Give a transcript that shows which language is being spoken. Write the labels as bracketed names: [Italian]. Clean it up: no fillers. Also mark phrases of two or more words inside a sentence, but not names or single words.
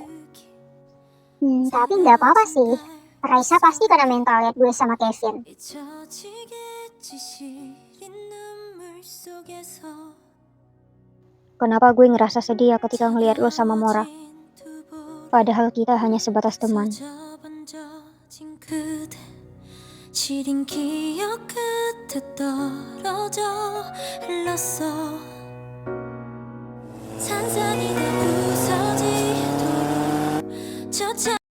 [Indonesian] Tapi nggak apa-apa sih. Raisa pasti kena mental liat gue sama Kevin. Kenapa gue ngerasa sedih ya ketika ngelihat lo sama Mora? Padahal kita hanya sebatas teman. [Korean] 시린 기억 끝에 떨어져 흘렀어 산산이 다 부서지도록 저차